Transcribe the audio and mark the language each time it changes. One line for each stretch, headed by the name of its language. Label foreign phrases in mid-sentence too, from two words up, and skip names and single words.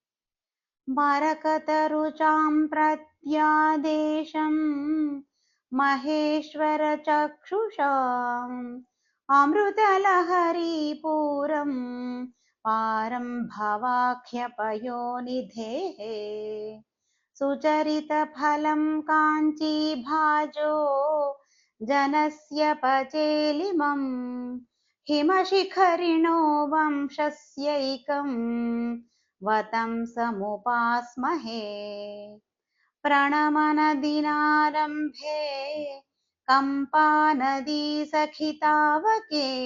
Sanskrit: మరకతరుచాం ప్రత్యాదేశం మహేశ్వర చక్షుషాం అమృతలహరీపూరం పారం భవాఖ్యపయోనిధేః సుచరితఫలం కాంచీభాజో जनस्य पचेलिमं हिमशिखरिणो वंशस्यैकं वतं समुपास्महे प्रणमनदिनारम्भे कम्पानदी सखितावके